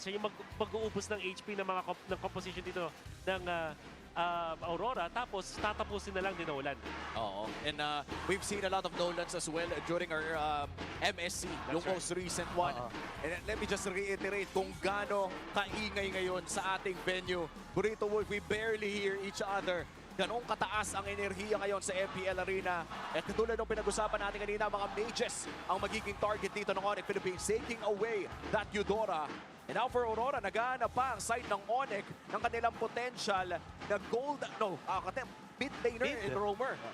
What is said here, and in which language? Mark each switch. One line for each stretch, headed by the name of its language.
Filipino: Siya yung mag-uubos ng HP ng mga ng composition dito ng Aurora. Tapos tatapusin na lang din Nolan. Oo.
English: And we've seen a lot of Nolans as well during our MSC, yung most recent one. And let me just reiterate
Filipino: kung gaano kaingay ngayon sa ating
English: venue. Burrito Wolf, we barely hear each other.
Filipino: Ganong kataas ang enerhiya ngayon sa MPL Arena. At katulad ng pinag-usapan natin kanina, mga mages ang magiging target dito ng Onyx Philippines,
English: taking away that Eudora.
Filipino: And now for Aurora, naghahanap pa ang side ng Onyx ng kanilang potential na gold, mid laner and roamer.